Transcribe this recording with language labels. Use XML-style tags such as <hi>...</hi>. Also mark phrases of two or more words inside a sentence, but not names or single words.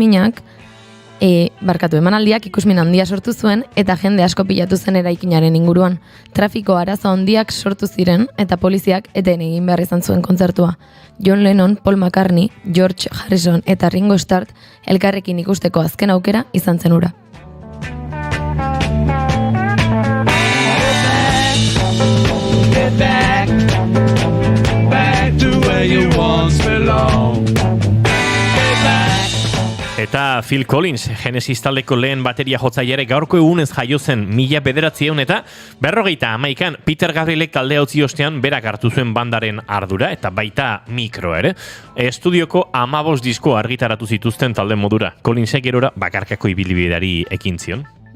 <eu>Emanaldiaren ikusminak Emanaldiak ikusmin handia sortu zuen eta jende asko pilatu zen eraikinaren inguruan. Trafiko arazo handiak sortu ziren eta poliziak eten egin behar izan zuen kontzertua. John Lennon, Paul McCartney, George Harrison eta Ringo Starr elkarrekin ikusteko azken aukera izan zen hura.</eu> <en>Get back, back to where you once belonged. Get back.</en> <eu>Eta Phil Collins, Genesis taldeko lehen bateria jotzaileare gaurko egunez jaio zen 1900 eta 51 Peter Gabrielek taldea utzi ostean berak hartu zuen bandaren ardura eta baita mikro ere. Estudioko 15 disko argitaratu zituzten talde modura. Collinsek gerora bakarkako ibilbideari ekin zion.</eu>